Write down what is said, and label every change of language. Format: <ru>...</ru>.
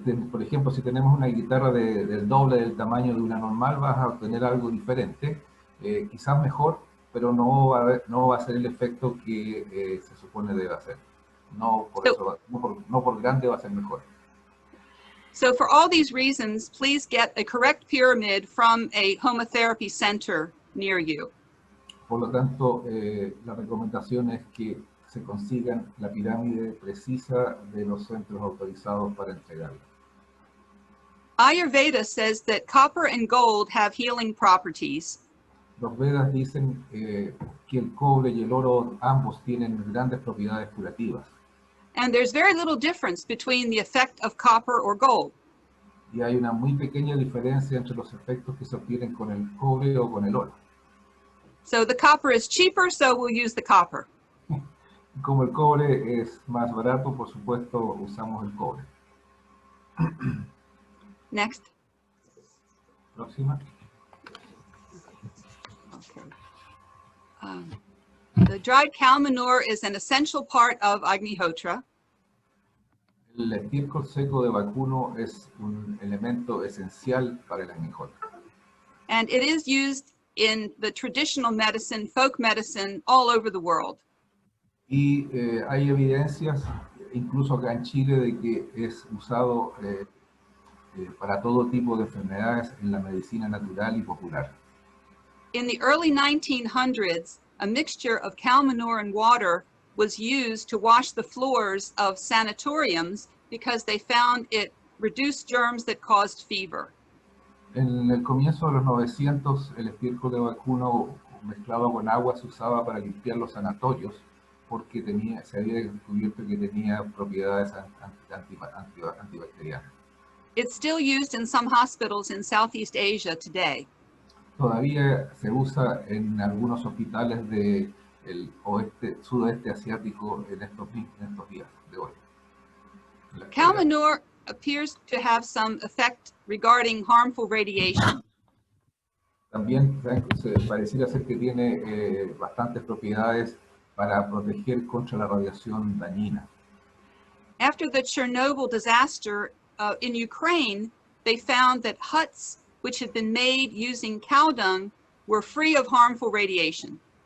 <es>Por ejemplo, si tenemos una guitarra del doble del tamaño de una normal, vas a obtener algo diferente, quizás mejor, pero no va a ser el efecto que se supone debe hacer. No por grande va a ser mejor.</es> <en>So for all these reasons, please get a correct pyramid from a homotherapy center near you.</en> <es>Por lo tanto, la recomendación es que se consigan la pirámide precisa de los centros autorizados para entregarla.</es> <en>Ayurveda says that copper and gold have healing properties.</en> <es>Los Vedas dicen que el cobre y el oro ambos tienen grandes propiedades curativas.</es> <en>And there's very little difference between the effect of copper or gold.</en> <es>Y hay una muy pequeña diferencia entre los efectos que se obtienen con el cobre o con el oro.</es> <en>So the copper is cheaper, so we'll use the copper.</en> <es>Como el cobre es más barato, por supuesto, usamos el cobre.</es> <en>Next.</en> <es>Próxima. Okay.</es> <en>The dried cow manure is an essential part of Agnihotra.</en> <es>El estiércol seco de vacuno es un elemento esencial para el Agnihotra.</es> <en>And it is used in the traditional medicine, folk medicine, all over the world.</en> <es>Y hay evidencias, incluso acá en Chile, de que es usado para todo tipo de enfermedades en la medicina natural y popular.</es> <en>In the early 1900s, a mixture of cow manure and water was used to wash the floors of sanatoriums because they found it reduced germs that caused fever.</en> <es>En el comienzo de los 900, el estiércol de vacuno mezclado con agua se usaba para limpiar los sanatorios porque se había descubierto que tenía propiedades antibacterianas.</es> <en>It's still used in some hospitals in Southeast Asia today.</en> <es>Todavía se usa en algunos hospitales del sudeste asiático en estos días de hoy.</es> <en>Cow manure appears to have some effect regarding harmful radiation.</en> <es>También pareciera ser que tiene bastantes propiedades para proteger contra la radiación dañina.</es> <en>After the Chernobyl disaster in Ukraine, they found that huts which had been made using cow dung were free of harmful radiation.</en>